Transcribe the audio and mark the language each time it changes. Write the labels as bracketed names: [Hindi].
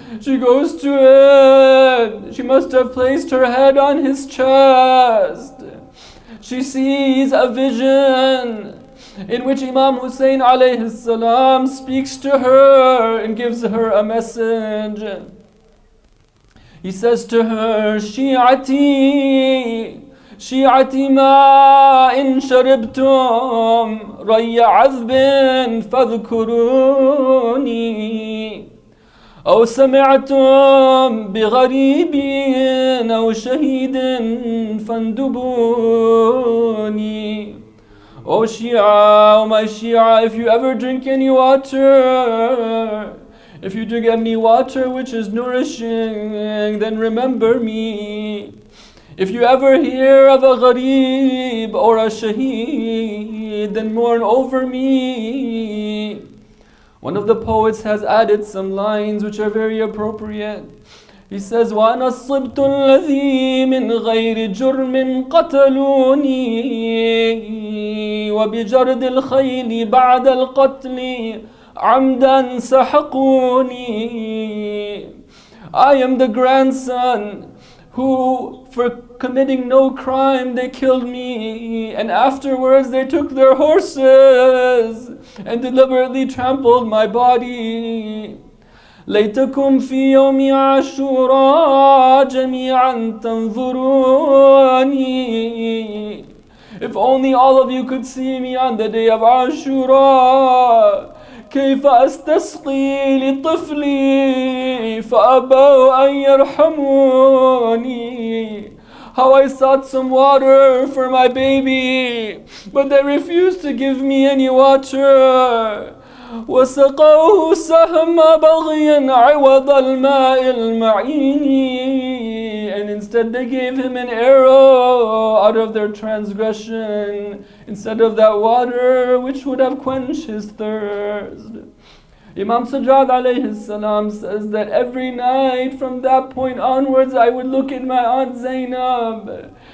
[English] She goes to it. She must have placed her head on his chest. She sees a vision in which Imam Hussein alayhi salam speaks to her and gives her a message. He says to her, [Arabic] "Shi'ati, شيعتي ما إن شربتم ري عذب فاذكروني أو سمعتم بغريب أو شهيد فاندبوني." [English] Oh Shia, oh my Shia, if you ever drink any water, if you drink any water which is nourishing, then remember me. If you ever hear of a gharib or a shaheed, then mourn over me. One of the poets has added some lines which are very appropriate. He says, [Arabic] وَأَنَا الصِّبْتُ الَّذِي مِنْ غَيْرِ جُرْمٍ قَتَلُونِي وَبِجَرْدِ الْخَيْلِ بَعْدَ الْقَتْلِ عَمْدًا سَحَقُونِي. [English] I am the grandson who for committing no crime, they killed me, and afterwards they took their horses and deliberately trampled my body. [Arabic] ليتكم في يوم عاشوراء جميعا تنظروني. [English] If only all of you could see me on the day of Ashura. [Arabic] كيف أستسقي لطفلي فأبوا أن يرحموني. [English] How I sought some water for my baby, but they refused to give me any water. [Arabic] وسقوه سهم بغي عوض الماء المعين. [English] And instead they gave him an arrow out of their transgression instead of that water which would have quenched his thirst. Imam Sajjad alayhi salam says that every night from that point onwards I would look at my Aunt Zainab.